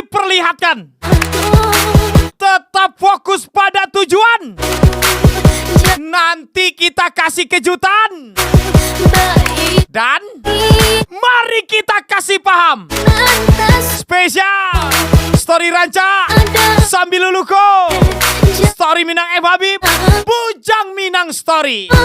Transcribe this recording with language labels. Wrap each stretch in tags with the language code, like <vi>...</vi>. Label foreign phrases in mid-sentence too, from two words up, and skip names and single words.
<id>memperlihatkan. Tetap fokus pada tujuan. Nanti kita kasih kejutan. Dan mari kita kasih paham. Spesial Story Ranca Sambil Luluko, Story Minang M Habib, Bujang Minang Story.</id>